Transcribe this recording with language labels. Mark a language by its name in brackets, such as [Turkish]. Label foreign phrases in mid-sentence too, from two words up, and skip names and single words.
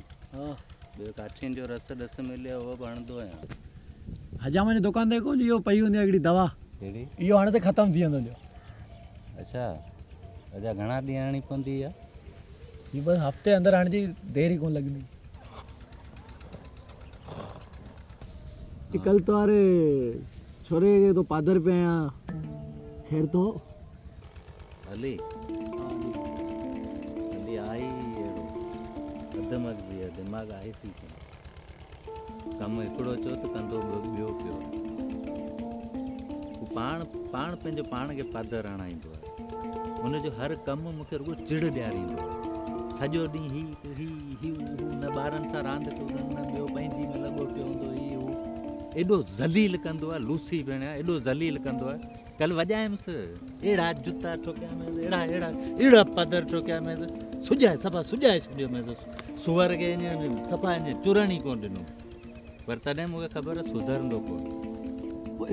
[Sindhi] हां ॿियो काठियुनि जो रस ॾस मिलियो उहो बि हणंदो आहियां हजाम जी दुकान ते कोन इहो पई हूंदी हिकिड़ी दवा कहिड़ी इहो हाणे त ख़तमु थी वेंदो अच्छा अञा घणा ॾींहं हणणी पवंदी इहा हीअ बसि हफ़्ते अंदरि हाणे जी देरि ई कोन लॻंदी [Hindi] कल तुम्हारे छोरे के तो पादर पे आया खैर तो [Sindhi] हली हली आई अहिड़ो अधु मग़ज़ी आहे दिमाग़ आहे सी कमु हिकिड़ो चओ त कंदो ॿियो पियो हू पाण पंहिंजो पाण खे पादर हणाईंदो आहे हुनजो हर कमु मूंखे रुॻो चिड़ ॾियारींदो आहे सॼो ॾींहुं ही न ॿारनि सां रांदि कयो न ॿियो पंहिंजी में लॻो पियो हूंदो ही हू एॾो ज़लील कंदो आहे लूसी भेण एॾो ज़लील कंदो आहे कल्ह वॼायमि अहिड़ा जूता ठोकियामि अहिड़ा पदर ठोकियामि सुॼाए सफ़ा सुॼाए छॾियोमि सुअर खे ईअं सफ़ा ईअं चुरण ई कोन ॾिनो पर तॾहिं मूंखे ख़बर आहे सुधरंदो कोन